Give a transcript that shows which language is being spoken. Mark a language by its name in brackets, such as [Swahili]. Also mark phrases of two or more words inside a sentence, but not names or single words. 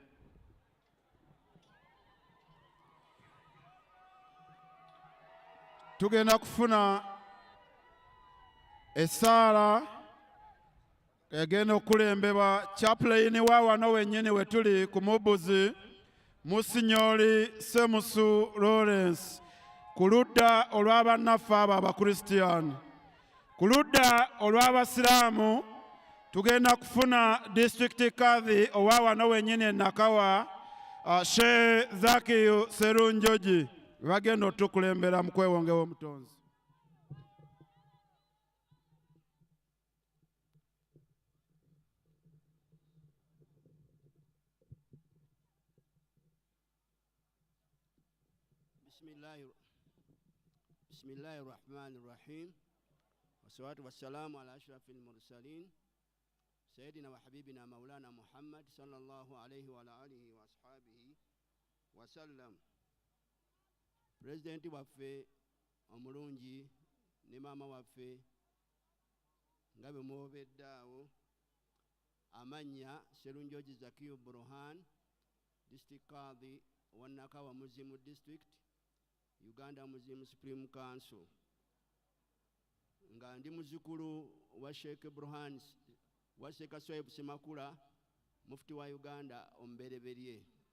[Ganda] Tugenda kufuna essaala egenda okulembebwa chaplain wa wano wennyini we tuli ku Mubuzi, Musinyoli Semusu Lawrence, ku ludda olw'abannaffe abo Abakristiyaani. Ku ludda olw'Abasiraamu tugenda kufuna district kadhi owa wano wennyini e Nakawa, Sheikh Zakiyu Serunjogi, bagenda otukulembera mu kwewongewa omutonzi. [Arabic] بسم الله الرحمن الرحيم. والصلاة والسلام على أشرف المرسلين سيدنا وحبيبنا مولانا محمد صلى الله عليه وعلى آله وأصحابه وسلم. [Ganda] President waffe omulungi ne mama waffe nga bwe mwobeddaawo, amanya Serunjogi Zakiyu Burhan, District Kadhi wa Nakawa Muzimu District, Uganda Muslim Supreme Council, nga ndi muzukulu wa Sheikh Burhan wa Sheikh Swahib Semakula, mufti wa Uganda omubereberye.